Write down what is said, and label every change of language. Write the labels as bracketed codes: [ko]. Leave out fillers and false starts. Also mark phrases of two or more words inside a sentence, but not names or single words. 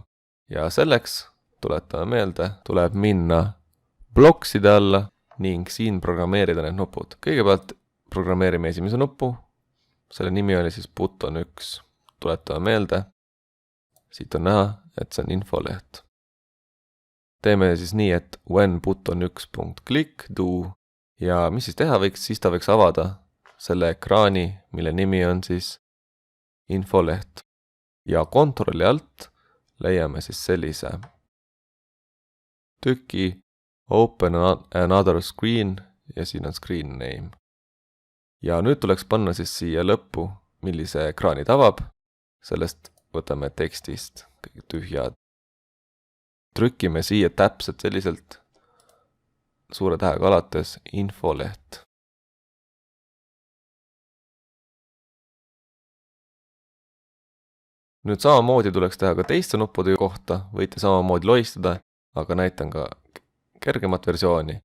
[et] Ja selleks, tuletame meelde, tuleb minna blokside alla ning siin programmeerida need nupud. Kõigepealt programmeerime esimese nupu. Selle nimi oli siis button 1. Tuletame meelde. Siit on näha, et see on infoleht. Teeme siis nii, et [en] when button 1.click do [et] ja mis siis teha võiks, siis ta võiks avada selle ekraani, mille nimi on siis infoleht. Ja kontrolli alt leiame siis sellise tüki [en] open another screen [et] ja siin on [en] screen name. [et] Ja nüüd tuleks panna siis siia lõppu, millise ekraani ta avab. Sellest võtame tekstist kõik tühjad. Trükime siia täpselt selliselt suure tähega alates infoleht. Nüüd samamoodi tuleks teha ka teiste nuppude kohta, võite samamoodi loistada, aga näitan ka kergemat versiooni.